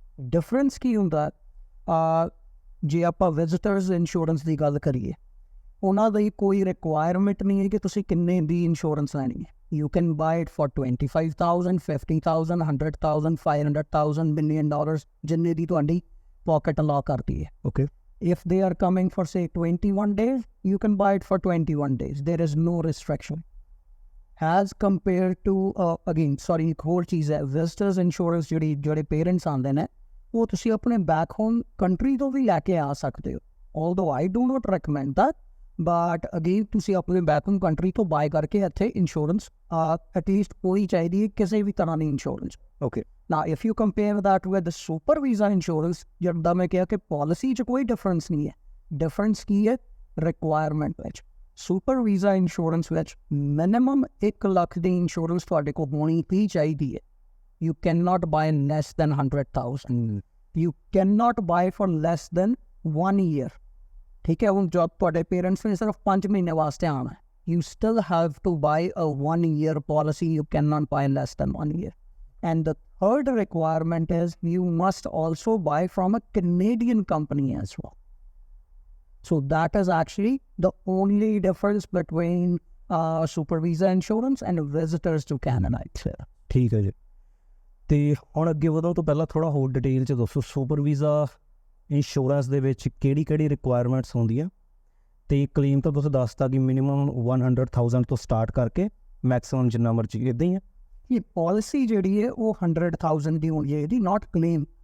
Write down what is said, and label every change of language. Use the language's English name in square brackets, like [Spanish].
[Punjabi] Difference ਕੀ ਹੁੰਦਾ? ਜੇ ਆਪਾਂ ਵਿਜ਼ਿਟਰਸ ਇੰਸ਼ੋਰੈਂਸ ਦੀ ਗੱਲ ਕਰੀਏ, ਉਹਨਾਂ ਦੀ ਕੋਈ ਰਿਕੁਆਇਰਮੈਂਟ ਨਹੀਂ ਹੈ ਕਿ ਤੁਸੀਂ ਕਿੰਨੇ ਦੀ ਇੰਸ਼ੋਰੈਂਸ ਲੈਣੀ ਹੈ। [English] you can buy it for $25,000, $50,000, $100,000, $500,000, $1 million, [Punjabi] ਜਿੰਨੇ ਦੀ ਤੁਹਾਡੀ ਪੋਕਟ ਅਲਾਅ ਕਰਦੀ ਹੈ। [English] Okay, if they are coming for say 21 days, you can buy it for 21 days. There is no restriction as compared to again sorry, [Punjabi] ਇੱਕ ਹੋਰ ਚੀਜ਼ ਹੈ, ਵਿਜ਼ਟਰਸ ਇੰਸ਼ੋਰੈਂਸ। ਜਿਹੜੇ parents ਆਉਂਦੇ ਨੇ, ਉਹ ਤੁਸੀਂ ਆਪਣੇ ਬੈਕ ਹੋਮ ਕੰਟਰੀ ਤੋਂ ਵੀ ਲੈ ਕੇ ਆ ਸਕਦੇ ਹੋ। [English] although I do not recommend that, [Punjabi] but again ਤੁਸੀਂ ਆਪਣੇ ਬੈਕ ਹੋਮ ਕੰਟਰੀ ਤੋਂ ਬਾਏ ਕਰਕੇ ਇੱਥੇ ਇੰਸ਼ੋਰੈਂਸ ਐਟਲੀਸਟ ਹੋਣੀ ਚਾਹੀਦੀ ਹੈ ਕਿਸੇ ਵੀ ਤਰ੍ਹਾਂ ਦੀ ਇੰਸ਼ੋਰੈਂਸ। [English] okay [Punjabi] ਨਾ [English] if you compare that with the super visa insurance, [Punjabi] ਜਿੱਦਾਂ ਮੈਂ ਕਿਹਾ ਕਿ ਪਾਲਿਸੀ 'ਚ ਕੋਈ ਡਿਫਰੈਂਸ ਨਹੀਂ ਹੈ। ਡਿਫਰੈਂਸ ਕੀ ਹੈ? ਰਿਕੁਆਇਰਮੈਂਟ ਵਿੱਚ। ਸੁਪਰ ਵੀਜ਼ਾ ਇੰਸ਼ੋਰੈਂਸ ਵਿੱਚ ਮਿਨੀਮਮ 1 ਲੱਖ ਦੀ ਇੰਸ਼ੋਰੈਂਸ ਤੁਹਾਡੇ ਕੋਲ ਹੋਣੀ ਹੀ ਚਾਹੀਦੀ ਹੈ। [English] You cannot buy less than 100,000. You cannot buy for less than 1 year. [Punjabi] ठीक है, ਹੁਣ जब ਤੁਹਾਡੇ ਪੇਰੈਂਟਸ ਨੇ ਸਿਰਫ 5 ਮਹੀਨੇ ਵਾਸਤੇ ਆਉਣਾ ਹੈ, [English] you still have to buy a 1 year policy. You cannot buy less than 1 year. And the third requirement is you must also buy from a Canadian company as well. So that is actually the only difference between super visa insurance and visitors to Canada. [Punjabi] ਠੀਕ ਹੈ ਜੀ। ਤੇ ਹੁਣ ਅੱਗੇ ਵਧਣ ਤੋਂ ਪਹਿਲਾਂ ਥੋੜ੍ਹਾ ਹੋਰ ਡਿਟੇਲ 'ਚ ਦੱਸੋ ਸੁਪਰ ਵੀਜ਼ਾ ਇੰਸ਼ੋਰੈਂਸ ਦੇ ਵਿੱਚ ਕਿਹੜੀ ਰਿਕੁਆਇਰਮੈਂਟਸ ਹੁੰਦੀਆਂ, ਅਤੇ ਕਲੇਮ ਤਾਂ ਤੁਸੀਂ ਦੱਸਤਾ ਕਿ ਮਿਨੀਮਮ 100,000 ਤੋਂ ਸਟਾਰਟ ਕਰਕੇ ਮੈਕਸਿਮਮ ਜਿੰਨਾ ਮਰਜ਼ੀ, ਇੱਦਾਂ ਹੀ ਹੈ। ਇਹ ਪਾਲਿਸੀ ਜਿਹੜੀ ਹੈ ਉਹ 100,000 ਦੀ ਹੋਣੀ ਹੈ, ਇਹਦੀ ਨਾਟ ਕਲੇਮ।